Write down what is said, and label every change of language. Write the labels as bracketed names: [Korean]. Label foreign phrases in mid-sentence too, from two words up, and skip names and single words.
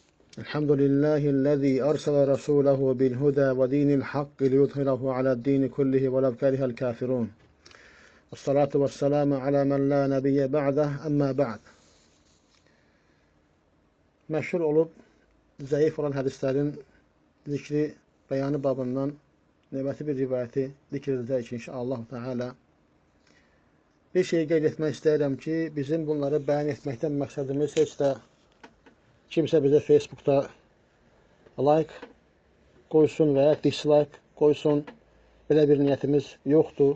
[Arabic] الحمد لله الذي أرسل رسوله بالهدى ودين الحق ليظهره على الدين كله ولو كره الكافرون. والصلاة والسلام على من لا نبي بعده, أما بعد. [Azerbaijani] Məşhur olub zəif olan hədislərin zikri, bəyanı babından növbəti bir rivayəti zikr edəcək [Arabic] إن شاء الله تعالى. [Azerbaijani] Bir şey qeyd etmək istəyirəm ki, bizim bunları bəyan etməkdən məqsədimiz heç də kimsə bizə Facebookda like qoysun və ya dislike qoysun, belə bir niyyətimiz yoxdur.